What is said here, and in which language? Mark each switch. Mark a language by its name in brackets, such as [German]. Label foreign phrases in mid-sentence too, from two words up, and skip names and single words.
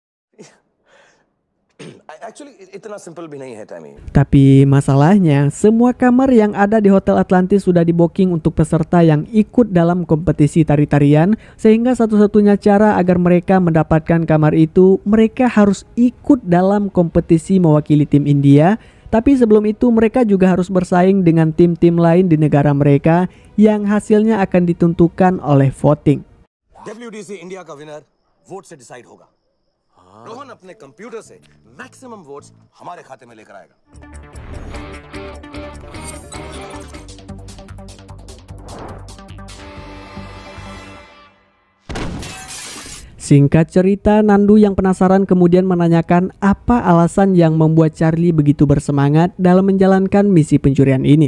[Indonesian] Tapi masalahnya, semua kamar yang ada di Hotel Atlantis sudah di-booking untuk peserta yang ikut dalam kompetisi tari-tarian, sehingga satu-satunya cara agar mereka mendapatkan kamar itu, mereka harus ikut dalam kompetisi mewakili tim India. Tapi sebelum itu mereka juga harus bersaing dengan tim-tim lain di negara mereka yang hasilnya akan ditentukan oleh voting. [Hindi] WDC इंडिया का [English] winner vote [Hindi] से डिसाइड होगा। रोहन अपने कंप्यूटर से [English] maximum votes [Hindi] हमारे खाते में लेकर आएगा। [Indonesian] Singkat cerita, Nandu yang penasaran kemudian menanyakan apa alasan yang membuat Charlie begitu bersemangat dalam menjalankan misi pencurian ini.